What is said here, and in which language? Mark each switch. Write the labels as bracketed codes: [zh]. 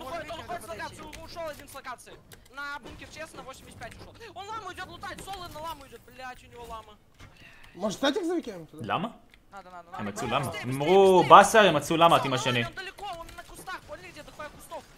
[ru] он уходит с локации, ушел один с локации. На бункер честно, 85 ушел. Он ламу идет лутать, соло на ламу идет, блядь, у него лама. Может, статик завикаем туда? [he] למה? [ru] Надо. [he] הם מצאו למה. הם אמרו באסר, הם מצאו למה, עם השני. [ru] Он далеко, он на кустах, поняли, где дохуя кустов.